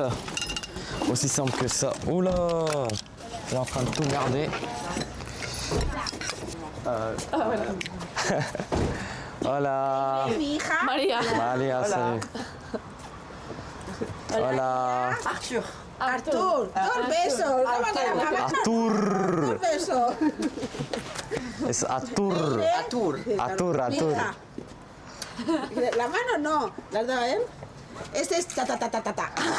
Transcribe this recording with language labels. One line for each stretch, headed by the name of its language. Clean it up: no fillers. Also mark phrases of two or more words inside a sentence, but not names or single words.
French: Aussi simple que ça. Oula, elle est en train de tout merder.
Spanish: Hola. Maria.
French: Maria, salut.
Spanish: Hola. Arthur. Dos besos. Arthur. Dos besos. Es Arthur. Arthur. La mano no. ¿La has dado a él? Este es ta ta ta ta ta ta.